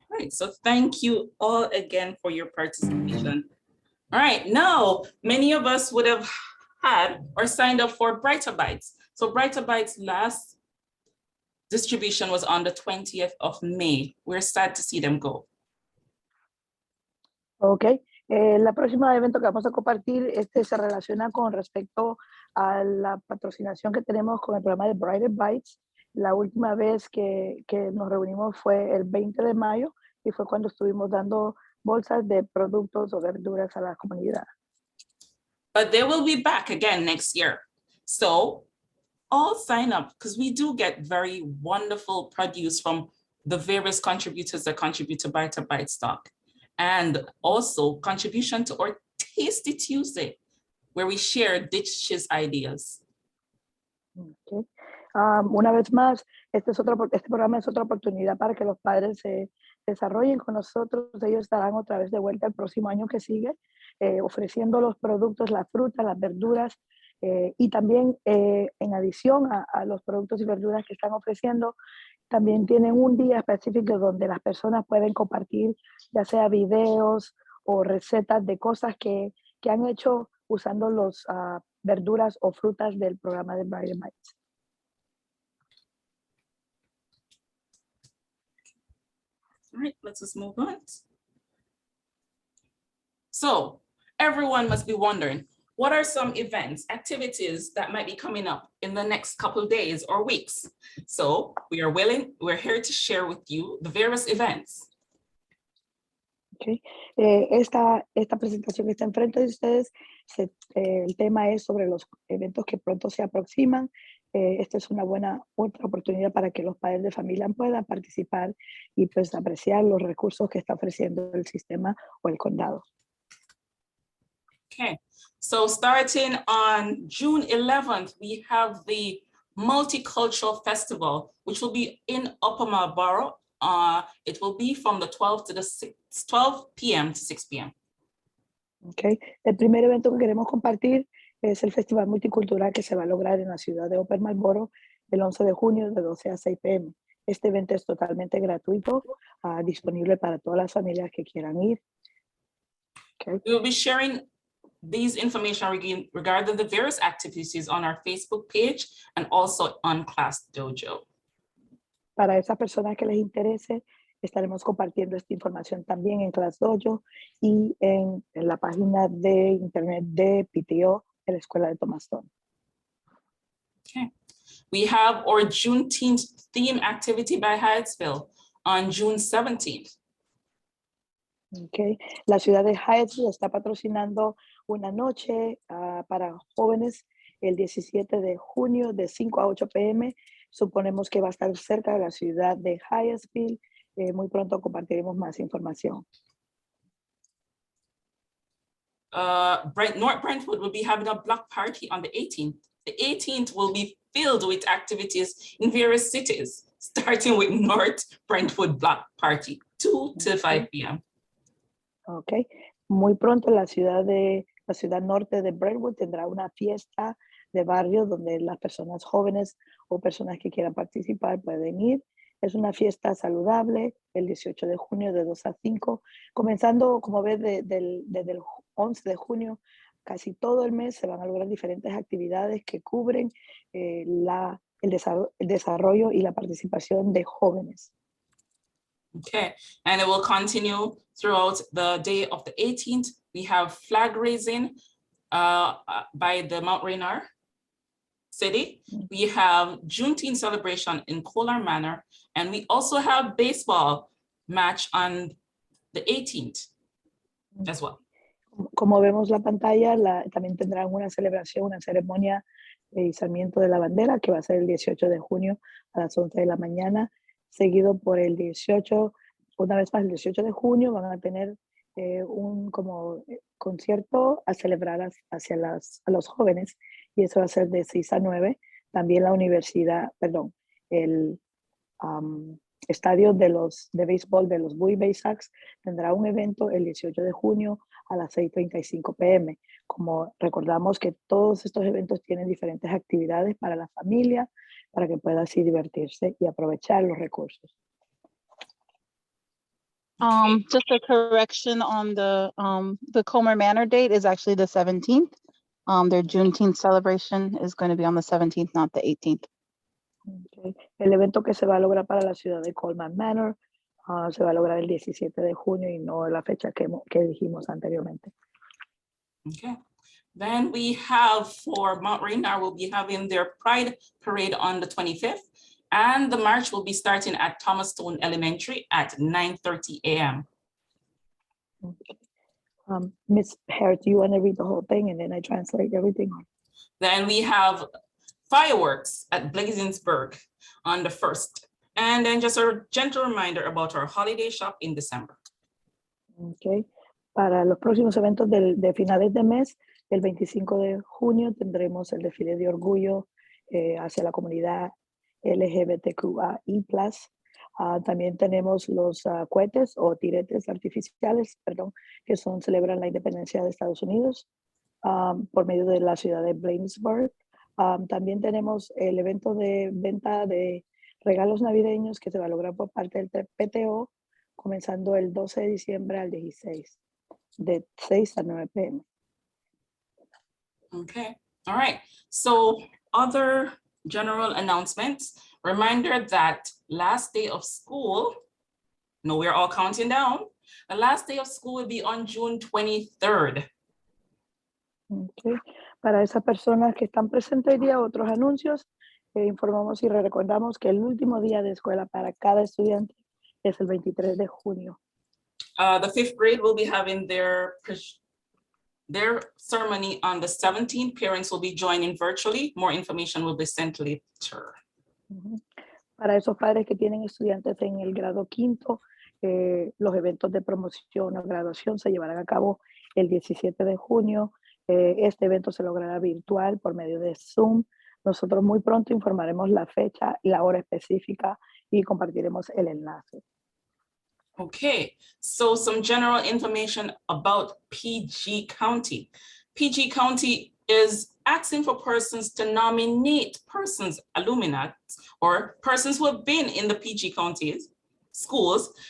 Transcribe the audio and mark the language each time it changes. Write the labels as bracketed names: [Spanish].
[English] So thank you all again for your participation. All right, now many of us would have had or signed up for Brighter Bites. So Brighter Bites last distribution was on the 20th of May. We're sad to see them go. [Spanish] Ok, la próxima evento que vamos a compartir se relaciona con respecto a la patrocinación que tenemos con el programa de Brighter Bites. La última vez que nos reunimos fue el 20 de mayo y fue cuando estuvimos dando bolsas de productos o verduras a la comunidad. [English] But they will be back again next year. So all sign up because we do get very wonderful produce from the various contributors that contribute to Brighter Bite stock. And also contribution to our Tasty Tuesday, where we share dishes ideas. Okay. [Spanish] Una vez más, este programa es otra oportunidad para que los padres se desarrollen con nosotros. Ellos estarán otra vez de vuelta el próximo año que sigue, ofreciendo los productos, las frutas, las verduras, y también en adición a los productos y verduras que están ofreciendo, también tienen un día específico donde las personas pueden compartir ya sea videos o recetas de cosas que han hecho usando las verduras o frutas del programa de Brighter Bites. [English] All right, let's just move on. So everyone must be wondering, what are some events, activities that might be coming up in the next couple of days or weeks? So we're here to share with you the various events. Okay. [Spanish] Esta presentación que está enfrente de ustedes, el tema es sobre los eventos que pronto se aproximan. Esta es una buena otra oportunidad para que los padres de familia puedan participar y pues apreciar los recursos que está ofreciendo el sistema o el condado. [English] Okay, so starting on June 11th, we have the Multicultural Festival, which will be in Upper Marlboro. It will be from the 12 p.m. to 6 p.m. Okay. [Spanish] El primer evento que queremos compartir es el Festival Multicultural que se va a lograr en la ciudad de Upper Marlboro el 11 de junio de 12 a 6 p.m. Este evento es totalmente gratuito, disponible para todas las familias que quieran ir. Okay. [English] We will be sharing these information regarding the various activities on our Facebook page and also on Class Dojo. [Spanish] Para esas personas que les interese, estaremos compartiendo esta información también en Class Dojo y en la página de internet de PTO de la Escuela de Thomaston. [English] Okay. We have our Juneteenth theme activity by Hyattsville on June 17th. Okay. [Spanish] La ciudad de Hyattsville está patrocinando una noche para jóvenes el 17 de junio de 5 a 8 p.m. Suponemos que va a estar cerca de la ciudad de Hyattsville. Muy pronto compartiremos más información. [English] North Brentwood will be having a block party on the 18th. The 18th will be filled with activities in various cities, starting with North Brentwood Block Party, 2 to 5 p.m. Okay. [Spanish] Muy pronto la ciudad norte de Brentwood tendrá una fiesta de barrio donde las personas jóvenes o personas que quieran participar pueden ir. Es una fiesta saludable el 18 de junio de 2 a 5, comenzando, como ves, desde el 11 de junio, casi todo el mes se van a lograr diferentes actividades que cubren el desarrollo y la participación de jóvenes. [English] Okay, and it will continue throughout the day of the 18th. We have flag raising by the Mount Rainier City. We have Juneteenth celebration in Kolar Manor, and we also have baseball match on the 18th as well. [Spanish] Como vemos la pantalla, también tendrán una celebración, una ceremonia de izamiento de la bandera que va a ser el 18 de junio a las 11 de la mañana, seguido por el 18, una vez más el 18 de junio van a tener un como concierto a celebrar a los jóvenes y eso va a ser de 6 a 9. También la universidad, perdón, el estadio de béisbol de los Bowie Bay Sox tendrá un evento el 18 de junio a las 6:35 p.m. Como recordamos que todos estos eventos tienen diferentes actividades para la familia, para que pueda así divertirse y aprovechar los recursos. [English] Just a correction on the Comer Manor date is actually the 17th. Their Juneteenth celebration is going to be on the 17th, not the 18th. Okay. [Spanish] El evento que se va a lograr para la ciudad de Coleman Manor se va a lograr el 17 de junio y no la fecha que dijimos anteriormente. [English] Okay. Then we have for Mount Rainier, will be having their Pride Parade on the 25th, and the march will be starting at Thomas Stone Elementary at 9:30 a.m. Okay. Ms. Harris, do you want to read the whole thing and then I translate everything? Then we have fireworks at Blazensburg on the 1st. And then just a gentle reminder about our holiday shop in December. Okay. [Spanish] Para los próximos eventos de finales de mes, el 25 de junio tendremos el desfile de orgullo hacia la comunidad LGBTQI+. También tenemos los cohetes o tiretes artificiales, que celebran la independencia de Estados Unidos por medio de la ciudad de Bladensburg. También tenemos el evento de venta de regalos navideños que se va a lograr por parte del PTO, comenzando el 12 de diciembre al 16, de 6 a 9 p.m. [English] Okay, all right. So other general announcements. Reminder that last day of school, no, we're all counting down. The last day of school will be on June 23rd. Okay. [Spanish] Para esas personas que están presentes hoy día, otros anuncios, informamos y recordamos que el último día de escuela para cada estudiante es el 23 de junio. [English] The 5th grade will be having their ceremony on the 17th. Parents will be joining virtually. More information will be sent later. [Spanish] Para esos padres que tienen estudiantes en el grado quinto, los eventos de promoción o graduación se llevarán a cabo el 17 de junio. Este evento se logrará virtual por medio de Zoom. Nosotros muy pronto informaremos la fecha y la hora específica y compartiremos el enlace. [English] Okay, so some general information about PG County. PG County is asking for persons to nominate persons, alumni, or persons who have been in the PG County schools.